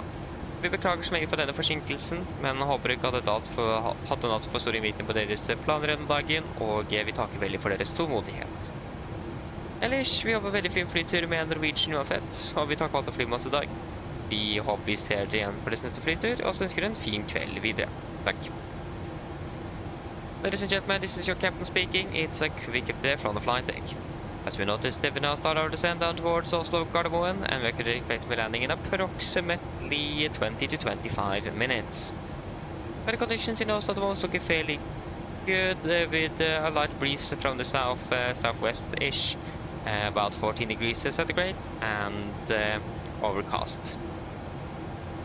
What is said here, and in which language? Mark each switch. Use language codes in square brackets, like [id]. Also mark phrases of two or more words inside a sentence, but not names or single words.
[no] Vi beklager så meget for denne forsinkelsen, men håper ikke at dette hatt en altfor stor innvirkning på deres planer gjennom dagen, og vi takker veldig for deres tålmodighet. Ellers, vi håper veldig fin flytur med Norwegian uansett, og vi takker alt av flymasse i dag. Vi håper vi ser dere igjen for deres neste flytur, og så ønsker en fin kveld videre. Takk. [en] Ladies and gentlemen, this is your captain speaking. It's a quick update from the flight deck. As we noticed, we now start our descent down towards Oslo Gardermoen, and we could expect to be landing in approximately 20 to 25 minutes. Weather conditions in Oslo at the moment looking fairly good, with a light breeze from the southwest-ish, about 14 degrees centigrade, and overcast.